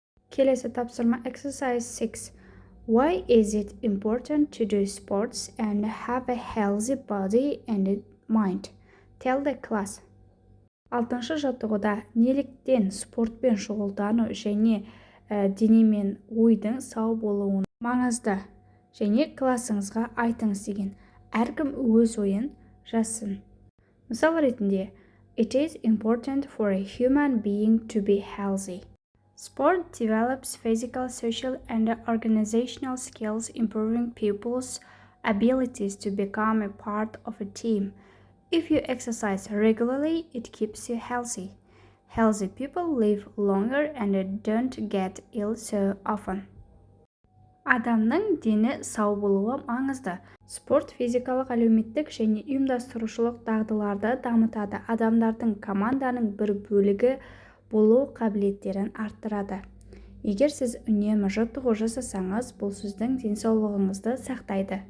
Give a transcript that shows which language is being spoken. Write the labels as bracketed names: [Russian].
[Kazakh] Келесі тапсырма Exercise 6. [English] Why is it important to do sports and have a healthy body and mind? Tell the class. [Kazakh] 6-шы жаттығуда неліктен спортпен шұғылдану және дене мен ойдың сау болуын маңызды және классыңызға айтыңыз деген. Әркім өз ойын жазсын. Мысал ретінде, [English] It is important for a human being to be healthy. Sport develops physical, social, and organizational skills, improving people's abilities to become a part of a team. If you exercise regularly, it keeps you healthy. Healthy people live longer and don't get ill so often. [Kazakh] Адамның дені сау болуы маңызды. Спорт физикалық, әлеуметтік және ұйымдастырушылық дағдыларды дамытады. Адамдардың команданың бір бөлігі болу қабілеттерін арттырады. Егер сіз үнемі жаттығу жасасаңыз, бұл сіздің денсаулығыңызды сақтайды.